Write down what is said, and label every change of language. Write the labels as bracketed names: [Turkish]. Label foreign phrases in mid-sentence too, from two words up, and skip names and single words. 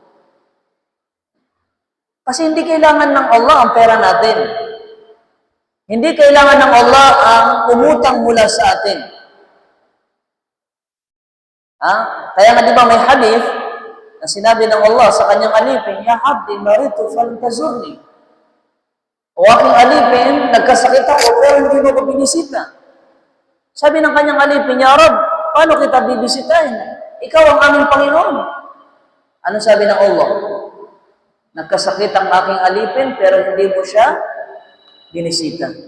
[Filipino] Kasi hindi kailangan ng Allah ang pera natin. Hindi kailangan ng Allah ang umutang mula sa atin. Kaya nga di ba may hadith na sinabi ng Allah sa kanyang alipin, [Arabic] يا عبدي مرضت فلم تزرني. [Filipino] O aking alipin, nagkasakit ako pero hindi mo ko binisita. Sabi ng kanyang alipin, [Arabic] يا رب, [Filipino] paano kita bibisitahin? Ikaw ang aming Panginoon. Ano sabi ng Allah? Nagkasakit ang aking alipin, pero hindi mo siya binisita.